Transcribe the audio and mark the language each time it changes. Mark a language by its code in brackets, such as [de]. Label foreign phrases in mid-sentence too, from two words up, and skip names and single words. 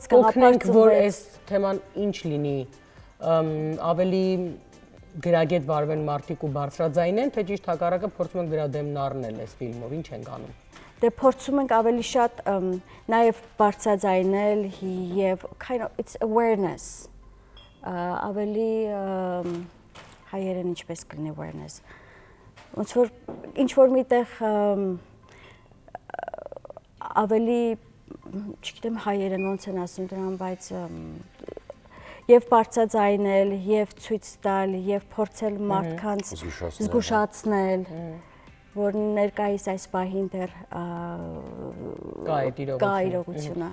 [hy] գաղափար որ այս թեման ինչ լինի, ավելի գրագետ վարվեն մարդիկ ու բարձրաձայնեն, թե ճիշտ հակառակը փորձում ենք դրա դեմն առնել այս ֆիլմով, ինչ ենք անում։ Դե փորձում ենք ավելի շատ նաև բարձրաձայնել եւ [en] kind of it's awareness, [hy] ավելի հայերեն ինչպես կլինի awareness, ոնց որ ինչ որ միտեղ ավելի, չգիտեմ հայերեն ոնց են ասում դրան, բայց եւ բարձրաձայնել, եւ ցույց տալ, եւ փորձել մարդկանց զգուշացնել, որ ներկայիս այս պահին դեռ կա իրողությունը։